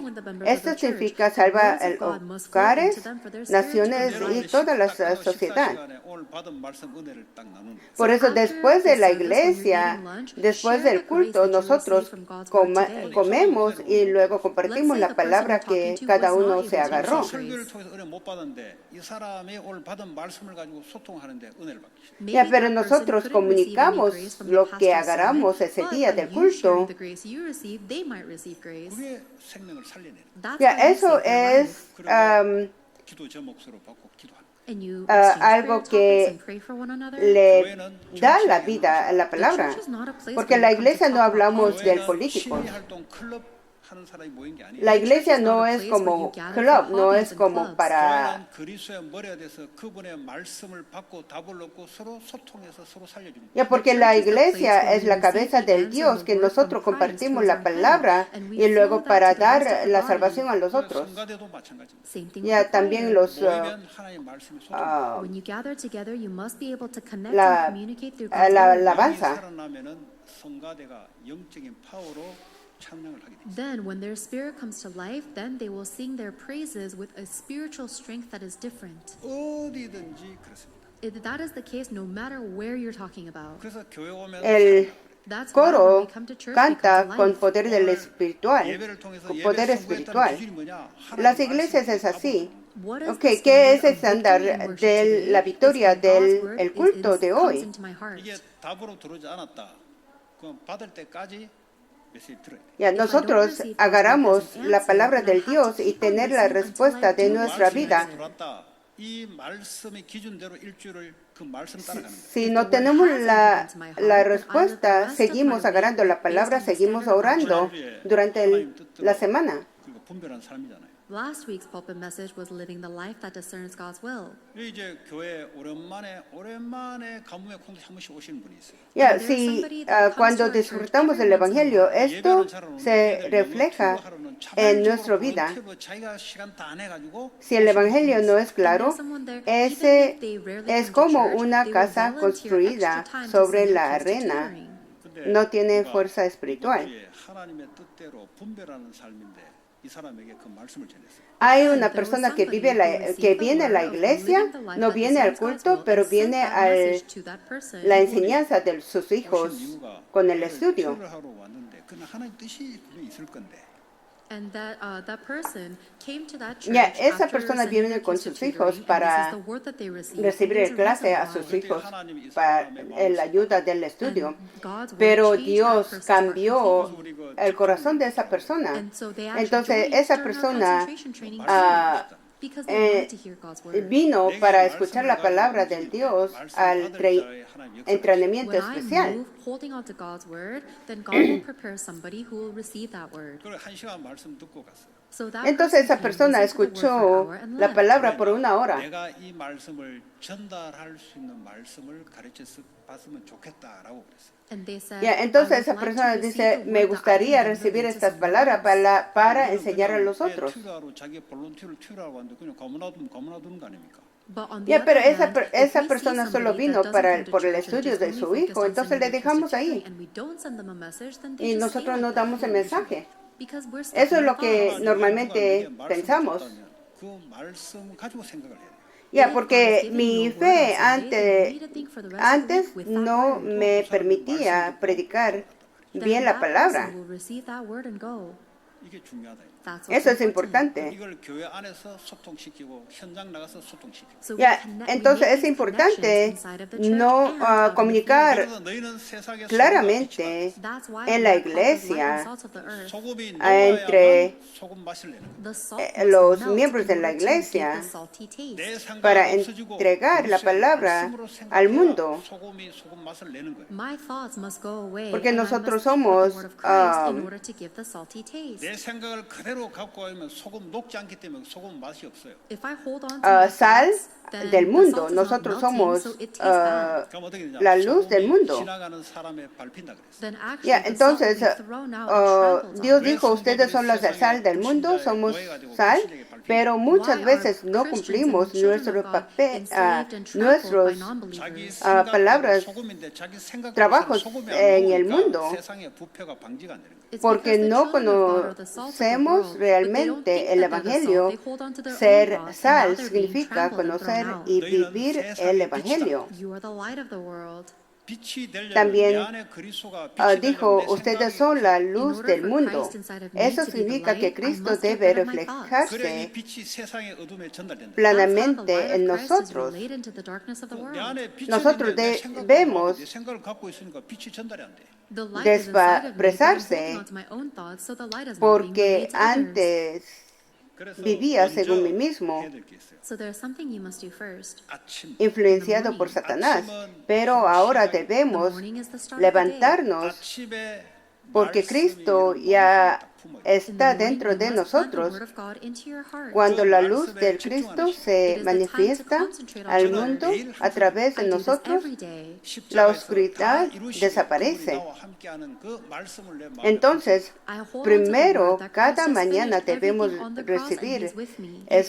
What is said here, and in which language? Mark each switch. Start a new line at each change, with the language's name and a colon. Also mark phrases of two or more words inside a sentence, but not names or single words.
Spanish: Esto significa salvar hogares, naciones y toda la sociedad.
Korean: 시간에 오늘 받은 말씀 은혜를 딱 나누는 거예요.
Spanish: Por eso después de la iglesia, después del culto, nosotros comemos y luego compartimos la palabra que cada uno se agarró.
Korean: 설교를 통해서 은혜 못 받았는데 이 사람이 오늘 받은 말씀을 가지고 소통하는데 은혜를 받기 시작해요.
Spanish: Ya, pero nosotros comunicamos lo que agarramos ese día del culto.
Korean: 그게 생명을 살려내는.
Spanish: Ya, eso es
Korean: 기도 제목으로 받고 기도하는.
Spanish: algo que le da la vida a la palabra. Porque en la iglesia no hablamos del político.
Korean: 시위 활동 클럽 하는 사람이 모인 게 아니에요.
Spanish: La iglesia no es como club, no es como para...
Korean: 교회는 그리스도의 머리가 돼서 그분의 말씀을 받고 답을 얻고 서로 소통해서 서로 살려주는.
Spanish: Ya, porque la iglesia es la cabeza del Dios, que nosotros compartimos la palabra y luego para dar la salvación a los otros.
Korean: 성가대도 마찬가지입니다.
Spanish: Ya, también los...
Korean: 모이면 하나님 말씀이 소통.
English: When you gather together, you must be able to connect
Spanish: La-
English: and communicate through God's
Spanish: la
English: word.
Spanish: alabanza.
Korean: 살아나면은 성가대가 영적인 파워로 찬양을 하게 됩니다.
English: Then, when their spirit comes to life, then they will sing their praises with a spiritual strength that is different.
Korean: 어디든지 그렇습니다.
English: That is the case no matter where you're talking about.
Korean: 그래서 교회 오면
Spanish: El
English: That's why when
Spanish: coro
English: we come to church, we come
Spanish: canta
English: to
Spanish: con
English: life.
Spanish: poder del espiritual,
Korean: 예배를 통해서
Spanish: con
Korean: 예배
Spanish: poder
Korean: 선포했다는
Spanish: espiritual.
Korean: 기준이 뭐냐?
Spanish: Las iglesias es así.
English: What is Okay, the
Spanish: ¿qué es el
English: standard of
Spanish: estándar
English: victory in worship
Spanish: de
English: today?
Spanish: la victoria
English: It's when God's
Spanish: del
English: word
Spanish: el culto de
English: comes
Spanish: hoy?
English: into my heart.
Korean: 이게 답으로 들어오지 않았다. 그럼 받을 때까지 메시지 들어야 돼.
Spanish: Ya, nosotros agarramos la palabra del Dios y tener la respuesta de nuestra vida.
Korean: 들어왔다. 이 말씀의 기준대로 일주일을 그 말씀 따라가는 거예요.
Spanish: Si no tenemos la respuesta, seguimos agarrando la palabra, seguimos orando durante la semana.
Korean: 그리고 분별한 삶이잖아요.
English: Last week's pulpit message was living the life that discerns God's will.
Korean: 이제 교회 오랜만에 가뭄에 콩도 한 번씩 오시는 분이 있어요.
Spanish: Ya, si cuando disfrutamos del Evangelio, esto se refleja en nuestra vida.
Korean: 자기가 시간 다 내가지고
Spanish: Si el Evangelio no es claro, ese es como una casa construida sobre la arena. No tiene fuerza espiritual.
Korean: 하나님의 뜻대로 분별하는 삶인데 이 사람에게 그 말씀을 전했어요.
Spanish: Hay una persona que viene a la iglesia, no viene al culto, pero viene a la enseñanza de sus hijos con el estudio.
Korean: 하러 왔는데 그는 하나님 뜻이 분명히 있을 건데.
English: And that person came to that church
Spanish: Ya, esa
English: after
Spanish: persona
English: sending
Spanish: viene
English: their
Spanish: con
English: kids to
Spanish: sus
English: tutoring,
Spanish: hijos
English: and
Spanish: para
English: this is the word that they received.
Spanish: recibir
English: There's
Spanish: el
English: a
Spanish: clase a
English: reason
Spanish: sus
English: why.
Spanish: hijos para la ayuda del estudio.
English: And God's word
Spanish: Pero
English: changed that
Spanish: Dios
English: person's heart
Spanish: cambió
English: completely.
Spanish: el corazón de esa persona.
English: And so they actually
Spanish: Entonces
English: joined
Spanish: esa
English: during our
Spanish: persona
English: concentration training because they eh, wanted to hear God's word.
Spanish: vino para escuchar la palabra del Dios al entrenamiento
English: When I
Spanish: especial.
English: move holding on to God's word, then God will prepare somebody who will receive that word.
Korean: 그걸 한 시간 말씀 듣고 갔어요.
English: So that
Spanish: Entonces esa
English: person
Spanish: persona
English: came, listened to the word for an
Spanish: escuchó
English: hour, and
Spanish: la
English: left.
Spanish: palabra por una hora.
Korean: 내가 이 말씀을 전달할 수 있는 말씀을 가르쳐 봤으면 좋겠다라고 그랬어요.
English: And they said,
Spanish: Ya,
English: "I
Spanish: entonces
English: would
Spanish: esa
English: like to
Spanish: persona
English: receive
Spanish: dice,
English: the
Spanish: me
English: word that I
Spanish: gustaría
English: can
Spanish: recibir
English: deliver to
Spanish: estas
English: someone
Spanish: palabras
English: else."
Spanish: para enseñar a los otros.
Korean: 튜라로 자기 볼런티어를 튜라로 왔는데 그냥 가문놔두는 거 아닙니까?
English: But on the
Spanish: Ya, pero
English: other
Spanish: esa,
English: hand, if
Spanish: esa
English: we see
Spanish: persona solo
English: somebody
Spanish: vino
English: that
Spanish: para,
English: doesn't come to
Spanish: por el
English: church and
Spanish: estudio
English: just
Spanish: de
English: only
Spanish: su
English: focused
Spanish: hijo,
English: on
Spanish: entonces
English: sending
Spanish: le
English: their kids to
Spanish: dejamos ahí
English: tutoring, and we don't send them a message, then they
Spanish: y
English: just
Spanish: nosotros
English: stay
Spanish: no
English: like that.
Spanish: damos el mensaje.
English: Because we're stuck
Spanish: Eso
English: in
Spanish: es lo
English: our
Spanish: que
English: thoughts.
Spanish: normalmente pensamos.
Korean: 그 말씀 가지고 생각을 해야 돼요.
Spanish: Ya, porque mi fe antes no me permitía predicar bien la palabra.
Korean: 이게 중요하다.
English: That's what's
Spanish: Eso es
English: important.
Spanish: importante.
Korean: 이걸 교회 안에서 소통시키고 현장 나가서 소통시키고.
English: So we
Spanish: Ya,
English: connect- we
Spanish: entonces
English: make
Spanish: es
English: these
Spanish: importante
English: connections inside of the church
Spanish: no
English: and out in the
Spanish: comunicar
Korean: 그래서 너희는 세상의 소금과 빛이다.
Spanish: claramente
English: That's why
Spanish: en
English: we
Spanish: la
English: are called the light and
Spanish: iglesia
English: salt of the earth.
Korean: 소금이
Spanish: entre
Korean: 녹아야만 소금 맛을 내는 거예요.
English: The salt
Spanish: los
English: must melt
Spanish: miembros de
English: in
Spanish: la
English: order to give
Spanish: iglesia
English: the salty taste.
Korean: 내 생각을
Spanish: para
Korean: 없어지고
Spanish: entregar la
Korean: 그리스도의
Spanish: palabra
Korean: 말씀으로
Spanish: al
Korean: 생각해야
Spanish: mundo.
Korean: 소금이 소금 맛을 내는 거예요.
English: My thoughts must go away,
Spanish: Porque
English: and I
Spanish: nosotros
English: must think with
Spanish: somos,
English: the word of Christ in order to give the salty taste.
Korean: 내 생각을 그대로 갖고 가면 소금 녹지 않기 때문에 소금 맛이 없어요.
English: If I hold on to my
Spanish: sal
English: thoughts, then
Spanish: del
English: the
Spanish: mundo.
English: salt is not
Spanish: Nosotros
English: melting,
Spanish: somos
English: so it tastes bad.
Korean: 그럼 어떻게 되냐?
Spanish: la luz del
Korean: 소금이
Spanish: mundo.
Korean: 지나가는 사람에 밟힌다 그랬어요.
English: Then actually
Spanish: Ya,
English: the salt will
Spanish: entonces,
English: be thrown out and trampled
Spanish: Dios
English: on.
Spanish: dijo, ustedes son la sal del mundo, somos sal, pero muchas veces no cumplimos nuestro papel, nuestros
Korean: 자기
Spanish: palabras,
Korean: 소금인데 자기 생각
Spanish: trabajos
Korean: 소금이
Spanish: en
Korean: 안
Spanish: el
Korean: 먹으니까
Spanish: mundo.
Korean: 세상의 부패가 방지가 안 되는 거예요.
English: It's
Spanish: porque
English: because the
Spanish: no
English: children of God are the salt of the
Spanish: conocemos
English: world, but they don't
Spanish: realmente
English: think
Spanish: el
English: that they're the salt.
Spanish: Evangelio.
English: They hold on to their own
Spanish: Ser
English: thoughts, and now
Spanish: sal
English: they're being
Spanish: significa
English: trampled and
Spanish: conocer
English: thrown out.
Spanish: y vivir el Evangelio.
English: You are the light of the world.
Korean: 빛이 되려면
Spanish: También
Korean: 내 안에 그리스도가 빛이
Spanish: dijo,
Korean: 되려면 내
Spanish: ustedes
Korean: 생각이
Spanish: son la
English: In
Spanish: luz
English: order
Spanish: del
English: for
Spanish: mundo.
English: Christ inside of me
Spanish: Eso
English: to be the
Spanish: significa
English: light,
Spanish: que
English: I
Spanish: Cristo
English: must get
Spanish: debe
English: rid of my thoughts.
Korean: 그래 이
Spanish: reflejarse
Korean: 빛이 세상의 어둠에 전달된다.
English: That's how the
Spanish: plenamente
English: light
Spanish: en
English: of Christ is
Spanish: nosotros.
English: relayed into the darkness of the
Korean: 내
English: world.
Korean: 안에 빛이
Spanish: Nosotros
Korean: 있는데 내 생각과
Spanish: debemos
Korean: 내 생각을 갖고 있으니까 빛이 전달이 안 돼.
English: The light is inside of me, but I'm
Spanish: despresarse
English: holding on to my own thoughts, so the light is not being
Spanish: porque
English: relayed to others.
Spanish: antes
Korean: 그래서
Spanish: vivía
Korean: 먼저
Spanish: según mí mismo,
Korean: 해야 될 게 있어요.
English: So there's something you must do first.
Korean: 아침
Spanish: influenciado por Satanás. Pero ahora
English: The
Spanish: debemos
English: morning is the start of the day.
Spanish: levantarnos
Korean: 아침에
Spanish: porque
Korean: 말씀이
Spanish: Cristo
Korean: 여러분
Spanish: ya
Korean: 마음속에 딱 품어요.
English: In the
Spanish: está
English: morning,
Spanish: dentro
English: you
Spanish: de
English: must plant the
Spanish: nosotros.
English: word of God into your heart.
Spanish: Cuando la luz del Cristo se manifiesta al mundo a través de
English: I do this
Spanish: nosotros,
English: every day.
Spanish: la oscuridad desaparece. Entonces,
English: I hold on to the
Spanish: primero,
English: word that
Spanish: cada
English: Christ has
Spanish: mañana
English: finished
Spanish: debemos
English: everything on the cross and
Spanish: recibir
English: He's with me.